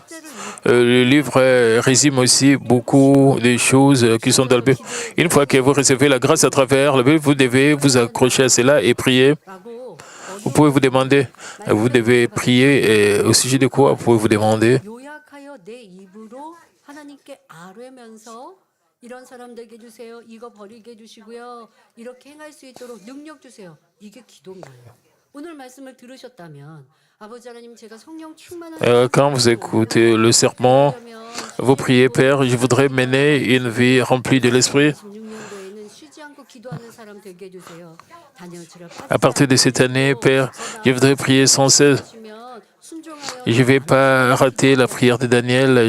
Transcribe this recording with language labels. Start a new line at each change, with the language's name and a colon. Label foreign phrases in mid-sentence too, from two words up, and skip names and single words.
French: Le livre résume aussi beaucoup de choses qui sont dans la Bible. Une fois que vous recevez la grâce à travers la Bible, vous devez vous accrocher à cela et prier. Vous pouvez vous demander, vous devez prier et au sujet de quoi vous pouvez vous demander.
Korean: 이런 사람들에게 주세요. 이거 버리게 해주시고요. 이렇게 행할 수 있도록 능력 주세요. 이게 기도인 거예요. 오늘 말씀을 들으셨다면 아버지 하나님 제가 성령 충만한
French: quand vous écoutez le sermon, vous priez, Père, je voudrais mener une vie remplie de l'Esprit. À partir de cette année, Père, je voudrais prier sans cesse. Je ne vais pas rater la prière de Daniel.